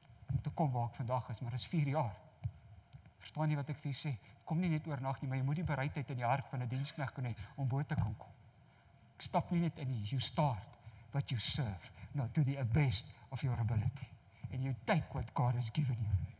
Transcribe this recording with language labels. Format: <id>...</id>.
<af>Om te kom waar ek vandag is, maar dit is 4 jaar. Verstaan jy wat ek vir jy sê? Kom nie net oornag nie, maar jy moet die bereidheid in die hart van 'n diensknegt kon hê om bo te kan kom. Ek stap nie net in nie,</af> <en>you start, but you serve, not to the best of your ability. And you take what God has given you.</en>